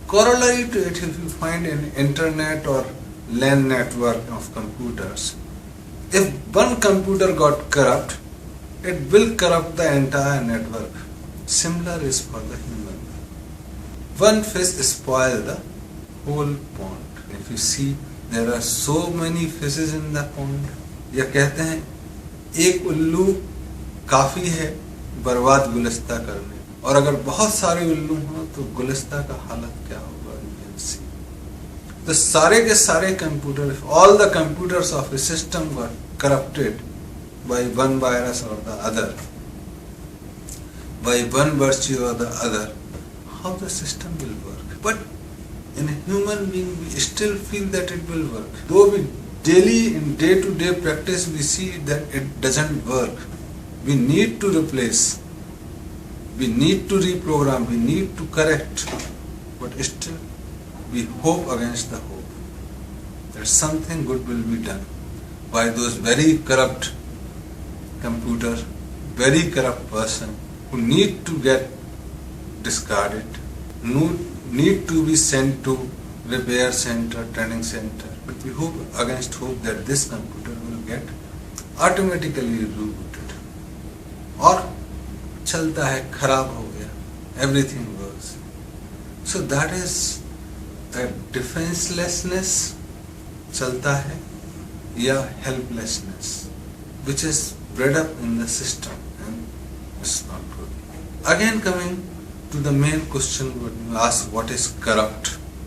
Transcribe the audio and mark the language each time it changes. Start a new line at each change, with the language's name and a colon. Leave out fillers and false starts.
English: Corollary to it, if you find an internet or LAN network of computers, if one computer got corrupt, it will corrupt the entire network. Similar is for the human. One fish spoils the whole pond. If you see, there are so many fishes in the pond.
Hindi: या कहते हैं एक उल्लू काफी है बर्बाद गुलस्ता करने, और अगर बहुत सारे उल्लू हों तो गुलस्ता का हालत क्या होगा,
English: you can see. The
Hindi: सारे के सारे computer,
English: if all the computers of a system got corrupted by one virus or the other, by one virtue or the other, how the system will work? But in a human being, we still feel that it will work. Though we daily, in day-to-day practice, we see that it doesn't work. We need to replace, we need to reprogram, we need to correct, but still we hope against the hope that something good will be done by those very corrupt computer, very corrupt person who need to get discarded, need to be sent to repair center, training center. But we hope against hope that this computer will get automatically rebooted.
Hindi: और चलता है, खराब हो गया,
English: everything works. So that is a defenselessness,
Hindi: चलता है,
English: या helplessness, which is bred up in the system and it's not good. Again coming to the main question, when you ask what is corrupt.